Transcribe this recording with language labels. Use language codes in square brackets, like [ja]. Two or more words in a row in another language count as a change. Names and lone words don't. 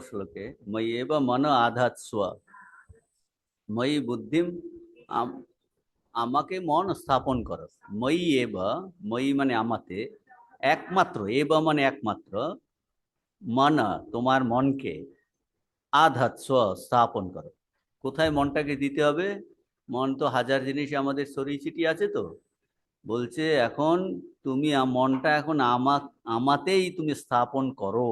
[bn] শ্লোকে [sa] ময়্যেব মন আধাৎস্ব ময়ি বুদ্ধিম [bn] আমাকে মন স্থাপন করো। ময়ি এব, ময়ি মানে আমাতে, একমাত্র, এব মানে একমাত্র, মন তোমার মনকে, আধাৎস্ব স্থাপন করো। কোথায় মনটাকে দিতে হবে? মন তো হাজার জিনিস আমাদের ছড়িয়ে ছিটিয়ে আছে, তো বলছে এখন তুমি মনটা এখন আমাতেই তুমি স্থাপন করো।